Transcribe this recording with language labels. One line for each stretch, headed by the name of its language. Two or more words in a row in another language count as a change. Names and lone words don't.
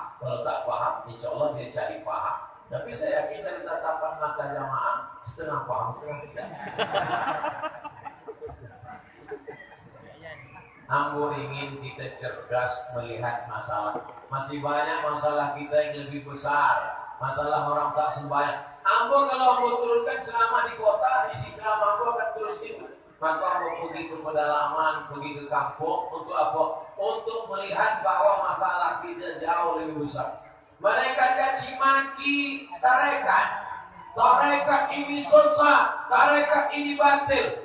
Indonesian: Kalau tak paham,
Arabic: insya Allah
Indonesian: dia cari paham. Tapi saya yakin dari tatapan mata jamaah setengah paham, setengah tidak. Ambo ingin kita cerdas melihat masalah. Masih banyak masalah kita yang lebih besar. Masalah orang tak sembahyang. Ambo kalau Ambo turunkan ceramah di kota, isi ceramah Ambo akan terus itu. Maka mau pergi ke pedalaman, pergi ke kampung untuk apa? Untuk melihat bahwa masalah kita jauh lebih besar. Mereka caci maki tarekat. Tarekat ini sesat, tarekat ini batil.